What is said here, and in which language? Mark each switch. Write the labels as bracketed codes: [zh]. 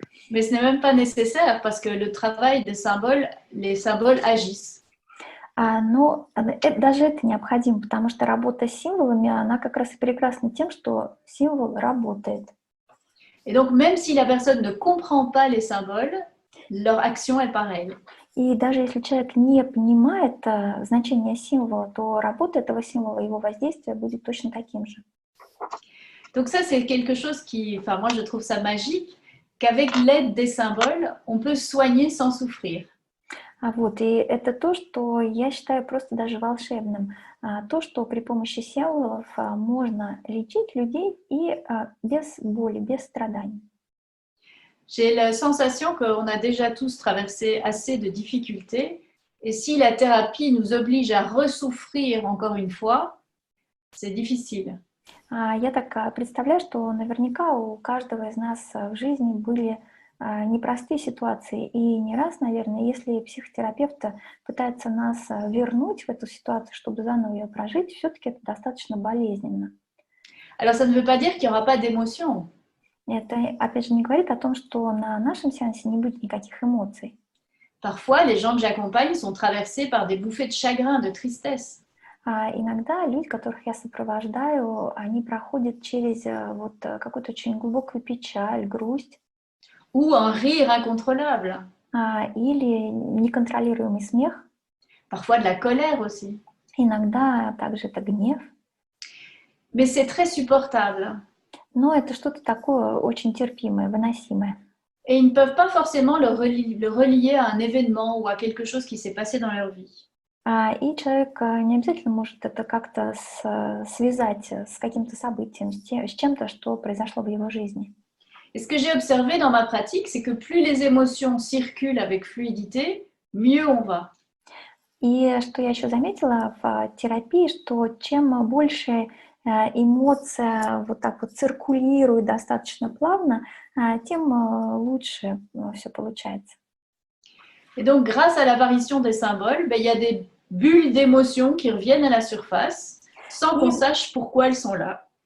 [fr] Mais ce n'est même pas nécessaire parce que le travail des symboles, les symboles agissent. [ru] Но даже это необходимо, потому что работа с символами, она как раз и прекрасна тем, что символ работает. [fr] Et donc, même si la personne ne comprend pas les symboles, leur action est pareille. [ru] И даже если человек не понимает значение символа, то работа этого символа, его воздействие будет точно таким же. [fr] Donc ça, c'est quelque chose qui, enfin moi, je trouve ça magique, qu'avec l'aide des symboles, on peut soigner sans souffrir. [ru] И это то, что я считаю просто даже волшебным. То, что при помощи символов можно лечить людей и без боли, без страданий. [fr] J'ai la sensation qu'on a déjà tous traversé assez de difficultés et si la thérapie nous oblige à ressouffrir encore une fois, c'est difficile. [ru] Я так представляю, что наверняка у каждого из нас в жизни были непростые ситуации. И не раз, наверное, если психотерапевт пытается нас вернуть в эту ситуацию, чтобы заново ее прожить, все-таки это достаточно болезненно. [fr] Alors ça ne veut pas dire qu'il n'y aura pas d'émotions. [ru] Это, опять же, не говорит о том, что на нашем сеансе не будет никаких эмоций. [fr] Parfois, les gens que j'accompagne sont traversés par des bouffées de chagrin, de tristesse. [ru] Иногда люди, которых я сопровождаю, они проходят через какую-то очень глубокую печаль, грусть. [fr] Ou un rire incontrôlable. [ru] Или неконтролируемый смех. [fr] Parfois de la colère aussi. [ru] Иногда также это гнев. [fr] Mais c'est très supportable. [ru] Но это что-то такое очень терпимое, выносимое. [fr] Et ils ne peuvent pas forcément le relier à un événement ou à quelque chose qui s'est passé dans leur vie. [ru] И человек не обязательно может это как-то связать с каким-то событием, с чем-то, что произошло в его жизни. [fr] Et ce que j'ai observé dans ma pratique, c'est que plus les émotions circulent avec fluidité, mieux on va. [ru] И что я еще заметила в терапии, что чем больше эмоция вот так вот циркулирует достаточно плавно, тем лучше все получается. [fr] Et donc, grâce à l'apparition des symboles, il y a des bulles d'émotions qui reviennent à la surface sans qu'on sache pourquoi elles sont là.